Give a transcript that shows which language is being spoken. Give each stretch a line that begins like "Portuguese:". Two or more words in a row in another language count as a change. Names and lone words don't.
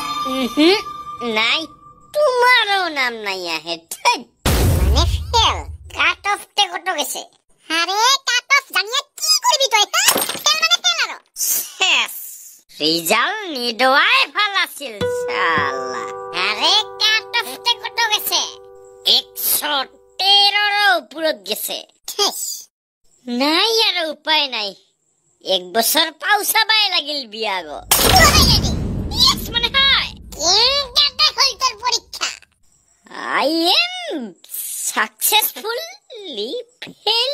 Assamese: নাই তোমারও নাম নাই আহে
Bangla: মানে ফেল
English: cut off
Bangla: তে কত গেছে আরে
English: cut off
Bangla: জানিয়া কি করবি তুই ফেল মানে ফেল আর
Assamese: শেষ রিজাল্ট নিদোয়াই ভাল আছিল শালা
Bangla: আরে
English: cut off
Bangla: তে কত গেছে
Assamese: 113 ৰ ওপৰত গেছে নাই আর উপায় নাই এক বছর পাউসাবাই লাগিল বিয়াগ ইয়েস মানে হয়
Bangla: কোনটা হল তোর পরীক্ষা
English: I am successfully fail